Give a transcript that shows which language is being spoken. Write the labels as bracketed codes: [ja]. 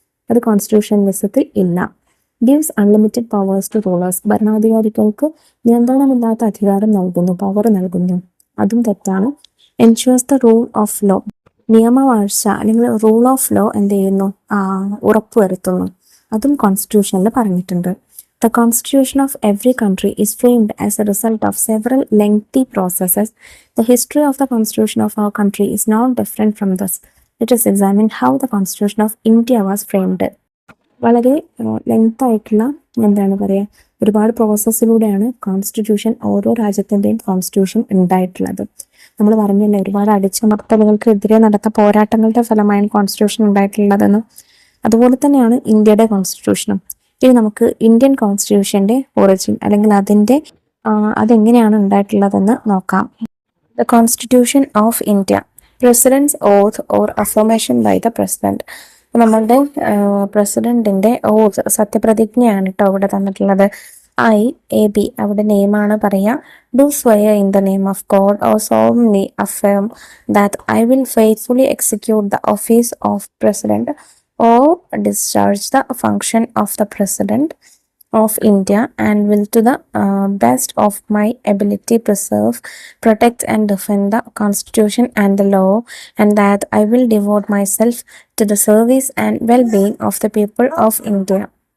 [ml] അത് കോൺസ്റ്റിറ്റ്യൂഷണലിസത്തിൽ ഇല്ല. [en] Gives unlimited powers to rulers. [ml] ഭരണാധികാരികൾക്ക് നിയന്ത്രണമില്ലാത്ത അധികാരം നൽകുന്നു, പവർ നൽകുന്നു. അതും തെറ്റാണ്. [en] Ensures the rule of law. [ml] നിയമവാഴ്ച അല്ലെങ്കിൽ റൂൾ ഓഫ് ലോ എന്ത് ചെയ്യുന്നു? ഉറപ്പുവരുത്തുന്നു. അതും കോൺസ്റ്റിറ്റ്യൂഷനിൽ പറഞ്ഞിട്ടുണ്ട്. [en] The constitution of every country is framed as a result of several lengthy processes. The history of the constitution of our country is not different from this. Let us examine how the constitution of India was framed. [ml] വളരെ length ആയിട്ടുള്ള എന്താണ് പറയുക, ഒരുപാട് പ്രോസസ്സിലൂടെയാണ് constitution, ഓരോ രാജ്യത്തിൻ്റെയും constitution ഉണ്ടായിട്ടുള്ളത്. നമ്മൾ പറഞ്ഞില്ലേ, ഒരുപാട് അടിച്ചമർത്തലുകൾക്കെതിരെ നടത്ത പോരാട്ടങ്ങളുടെ ഫലമായാണ് കോൺസ്റ്റിറ്റ്യൂഷൻ ഉണ്ടായിട്ടുള്ളതെന്ന്. അതുപോലെ തന്നെയാണ് ഇന്ത്യയുടെ കോൺസ്റ്റിറ്റ്യൂഷനും. ഇനി നമുക്ക് ഇന്ത്യൻ കോൺസ്റ്റിറ്റ്യൂഷന്റെ ഒറിജിൻ അല്ലെങ്കിൽ അതെങ്ങനെയാണ് ഉണ്ടായിട്ടുള്ളതെന്ന് നോക്കാം. [en] The constitution of India. President's oath or affirmation by the president. [ml] നമ്മളുടെ പ്രസിഡന്റിന്റെ ഓത്ത്, സത്യപ്രതിജ്ഞയാണ് കേട്ടോ ഇവിടെ തന്നിട്ടുള്ളത്. AB അവിടെ നെയിമാണ് പറയുക. [en] Do swear in the name of God or solemnly affirm that I will faithfully execute the office of president or discharge the function of the President of India and will to the best of my ability preserve, protect and defend the Constitution and the law, and that I will devote myself to the service and well-being of the people of India.